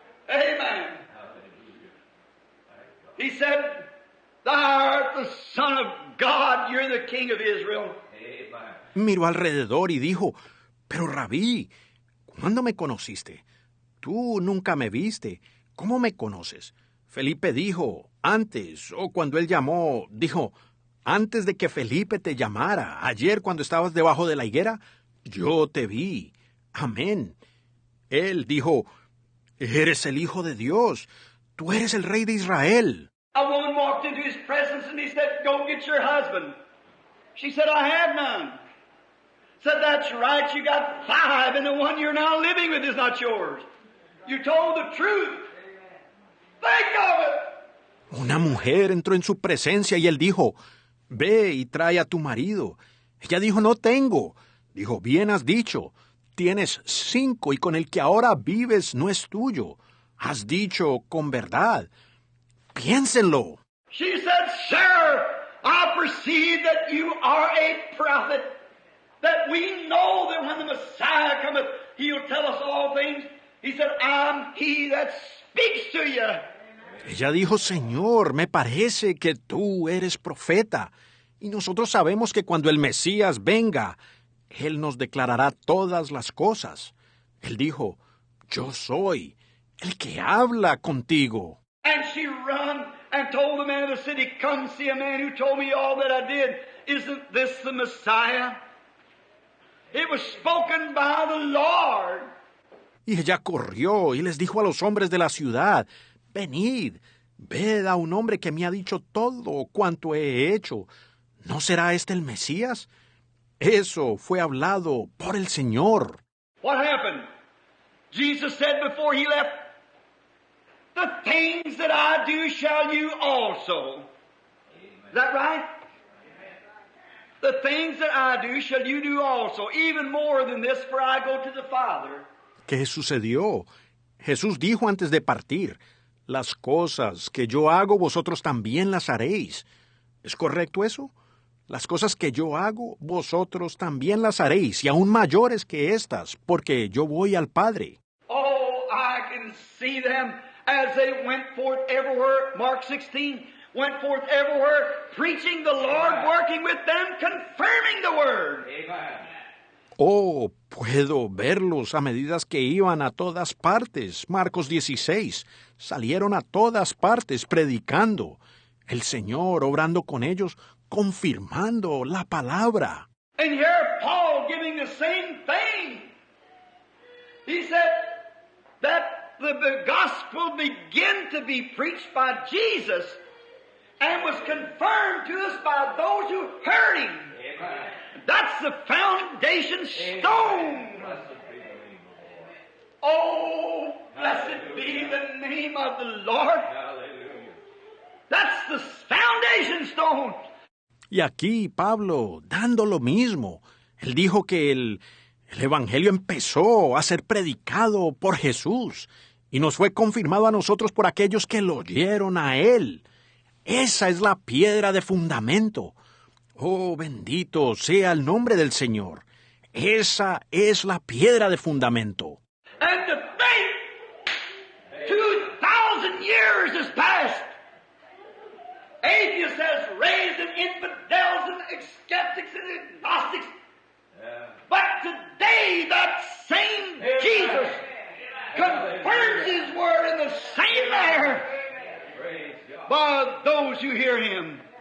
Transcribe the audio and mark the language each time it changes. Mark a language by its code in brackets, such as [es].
[en] Amen. He said, Thou art the Son of God. You're the King of Israel. [es] Miró alrededor y dijo, Pero Rabí, ¿cuándo me conociste? Tú nunca me viste. ¿Cómo me conoces? Felipe dijo, antes, o cuando él llamó, dijo, antes de que Felipe te llamara, ayer cuando estabas debajo de la higuera, yo te vi. Amén. Él dijo, eres el Hijo de Dios. Tú eres el Rey de Israel. [en] A woman walked into his presence and he said, Go get your husband. She said, I have none. Said, That's right, you got 5 and the one you're now living with is not yours. You told the truth. Think of it. [es] Una mujer entró en su presencia y él dijo, Ve y trae a tu marido. Ella dijo, no tengo. Dijo, bien has dicho. Tienes 5 y con el que ahora vives no es tuyo. Has dicho con verdad. Piénsenlo. [en] She said, Sir, I perceive that you are a prophet, that we know that when the Messiah cometh, he'll tell us all things. He said, I'm he that speaks to you. [es] Ella dijo, Señor, me parece que tú eres profeta, y nosotros sabemos que cuando el Mesías venga, Él nos declarará todas las cosas. Él dijo, yo soy el que habla contigo. [en] And she run and told the man of the city, Come see a man who told me all that I did. Isn't this the Messiah? It was spoken by the Lord. [es] Y ella corrió y les dijo a los hombres de la ciudad, venid, ved a un hombre que me ha dicho todo cuanto he hecho. ¿No será este el Mesías? Eso fue hablado por el Señor. [en] What happened? Jesus said before he left, The things that I do shall you also. Is that right? The things that I do shall you do also, even more than this, for I go to the Father. [es] ¿Qué sucedió? Jesús dijo antes de partir, las cosas que yo hago vosotros también las haréis. ¿Es correcto eso? Las cosas que yo hago vosotros también las haréis, y aún mayores que estas, porque yo voy al Padre. [en] Oh, I can see them as they went forth everywhere, Mark 16, went forth everywhere, preaching the Lord, working with them, confirming the Word. Amen. [es] Oh, puedo verlos a medida que iban a todas partes. Marcos 16. Salieron a todas partes predicando. El Señor obrando con ellos, confirmando la palabra. [en] And here Paul giving the same thing. He said that the gospel began to be preached by Jesus and was confirmed to us by those who heard him. Amen. That's the foundation stone. Oh, blessed be the name of the Lord. Hallelujah. That's the foundation stone. [es] Y aquí Pablo, dando lo mismo, él dijo que el Evangelio empezó a ser predicado por Jesús y nos fue confirmado a nosotros por aquellos que lo oyeron a él. Esa es la piedra de fundamento. Oh, bendito sea el nombre del Señor. Esa es la piedra de fundamento. [en] And to think 2,000 years has passed. Atheists has raised and infidels and skeptics and agnostics. But today, that same Jesus confirms His Word in the same manner by those who hear Him.